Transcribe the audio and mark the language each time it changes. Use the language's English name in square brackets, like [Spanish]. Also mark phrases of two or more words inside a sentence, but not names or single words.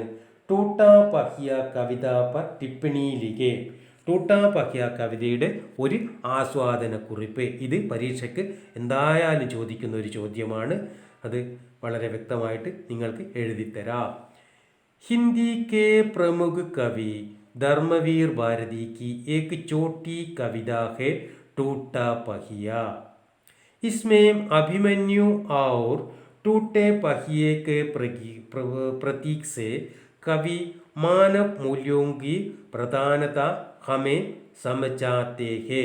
[Hindi] टूटापहिया कविता पर टिप्पणी लिखे. [Malayalam] ടൂട്ടാപഹ്യ കവിതയുടെ ഒരു ആസ്വാദനക്കുറിപ്പ്. ഇത് പരീക്ഷയ്ക്ക് എന്തായാലും ചോദിക്കുന്ന ഒരു ചോദ്യമാണ്. അത് വളരെ വ്യക്തമായിട്ട് നിങ്ങൾക്ക് എഴുതിത്തരാം. [Hindi] हिंदी के प्रमुख कवि धर्मवीर भारती की एक छोटी कविता है टूटा पहिया. इसमें अभिमन्यु और टूटे पहिए के प्रतीक से कवि मानव मूल्यों की प्रधानता हमें समझाते हैं.